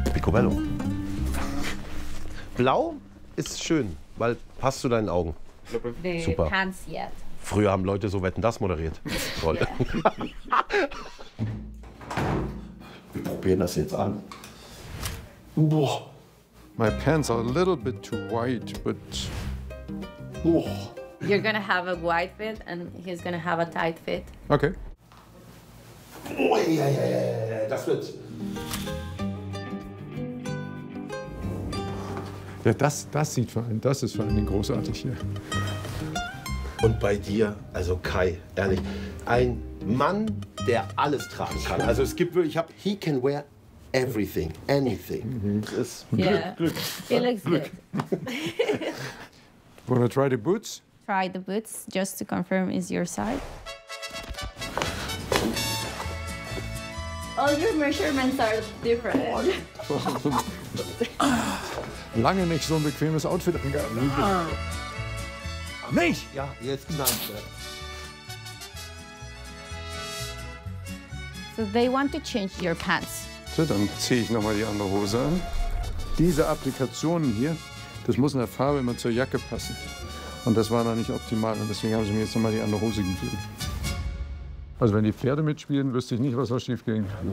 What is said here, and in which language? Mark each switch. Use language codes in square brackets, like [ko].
[de] Picobello. Blau ist schön, weil passt zu deinen Augen. Nee, super. [en] Can't see it. [de] Früher haben Leute so Wetten, das moderiert. Toll. Wir probieren das jetzt an. Boah. [en] My pants are a little bit too white, but... Boah. You're gonna have a white fit and he's gonna have a tight fit. Okay. [de] Oh, ja, ja, ja, ja, das wird... Ja, das sieht vor allem, das ist vor allem großartig hier. Und bei dir, also Kai, ehrlich, ein Mann, der alles tragen kann. Also es gibt wirklich, [en] he can wear everything, anything. [de] Mm-hmm. Das ist Glück, [en] yeah. [de] Glück. [en] It looks [de] Glück. [en] Good. Wanna try the boots? Try the boots, just to confirm is your side. All your measurements are different. [de] Lange nicht so ein bequemes Outfit angehabt. Mich? Ja, jetzt nein. [en] So they want to change your pants. [de] So, dann ziehe ich noch mal die andere Hose an. Diese Applikationen hier, das muss in der Farbe immer zur Jacke passen. Und das war noch nicht optimal. Und deswegen haben sie mir jetzt noch mal die andere Hose gegeben. Also wenn die Pferde mitspielen, wüsste ich nicht, was da schief ging.